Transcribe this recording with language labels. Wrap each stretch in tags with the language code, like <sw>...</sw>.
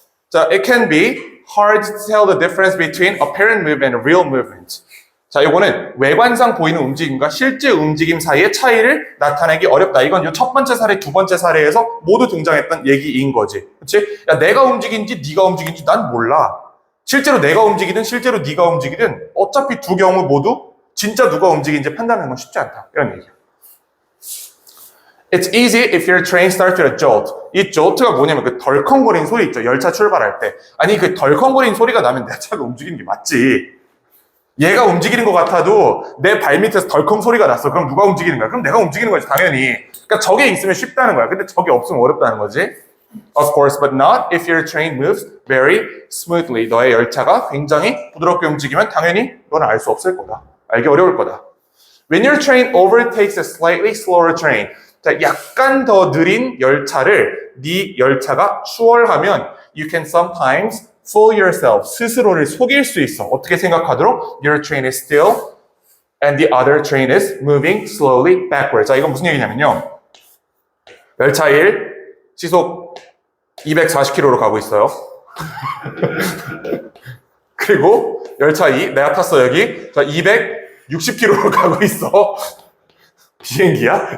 <en>자, it can be hard to tell the difference between apparent movement and real movement.</en> <ko>자, 이거는 외관상 보이는 움직임과 실제 움직임 사이의 차이를 나타내기 어렵다. 이건 이 첫 번째 사례, 두 번째 사례에서 모두 등장했던 얘기인 거지. 그렇지? 야, 내가 움직인지 네가 움직인지 난 몰라. 실제로 내가 움직이든 실제로 네가 움직이든 어차피 두 경우 모두 진짜 누가 움직이는지 판단하는 건 쉽지 않다. 이런 얘기야.</ko> <en>It's easy if your train starts with a jolt.</en> <ko>이 jolt가 뭐냐면 그 덜컹거리는 소리 있죠. 열차 출발할 때. 아니 그 덜컹거리는 소리가 나면 내 차가 움직이는 게 맞지. 얘가 움직이는 것 같아도 내 발밑에서 덜컹 소리가 났어. 그럼 누가 움직이는 거야? 그럼 내가 움직이는 거지, 당연히. 그러니까 저게 있으면 쉽다는 거야. 근데 저게 없으면 어렵다는 거지.</ko> <en>Of course, but not if your train moves very smoothly.</en> <ko>너의 열차가 굉장히 부드럽게 움직이면 당연히 너는 알 수 없을 거다. 알기 어려울 거다.</ko> <en>When your train overtakes a slightly slower train.</en> <ko>자, 약간 더 느린 열차를 네 열차가 추월하면</ko> <en>you can sometimes fool yourself.</en> <ko>스스로를 속일 수 있어. 어떻게 생각하도록?</ko> <en>Your train is still and the other train is moving slowly backward.</en> <ko>자, 이건 무슨 얘기냐면요. 열차 1 시속 240km로 가고 있어요. 그리고 열차 2 내가 탔어 여기. 자, 260km로 가고 있어. 비행기야?</ko>